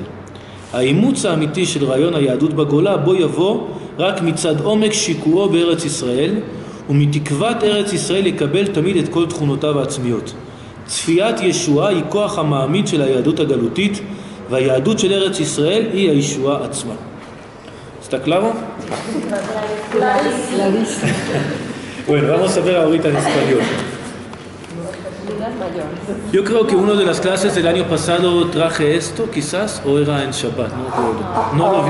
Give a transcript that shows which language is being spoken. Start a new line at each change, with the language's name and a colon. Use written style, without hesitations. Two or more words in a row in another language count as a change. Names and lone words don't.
Hebrew: האימוץ האמיתי של רעיון היהדות בגולה בו יבוא רק מצד עומק שיקועו בארץ ישראל, ומתקוות ארץ ישראל יקבל תמיד את כל תכונותיו העצמיות. צפיית ישועה היא כוח המעמיד של היהדות הגלותית, והיהדות של ארץ ישראל היא הישועה עצמה.
Spanish: ¿Está claro? Bueno, vamos a ver ahorita en español. Yo creo que una de las clases del año pasado traje esto, quizás, o era en Shabbat, no recuerdo.